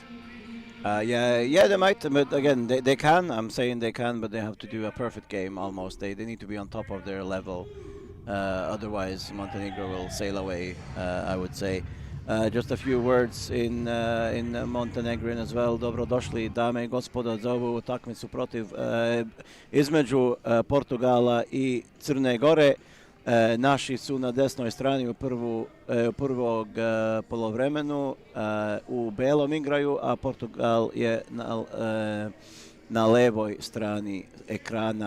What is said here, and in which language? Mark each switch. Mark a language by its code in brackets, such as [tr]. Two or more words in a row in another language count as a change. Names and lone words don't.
[en] They might, but again, they can. I'm saying they can, but they have to do a perfect game almost. They need to be on top of their level. Otherwise, Montenegro will sail away, I would say. Just a few words in Montenegrin as well. [sr] Dobrodošli, dame i gospodo, za ovu utakmicu protiv između Portugala i Crne Gore. Naši su na desnoj strani u prvog polovremenu, u belom igraju, a Portugal je na levoj strani ekrana.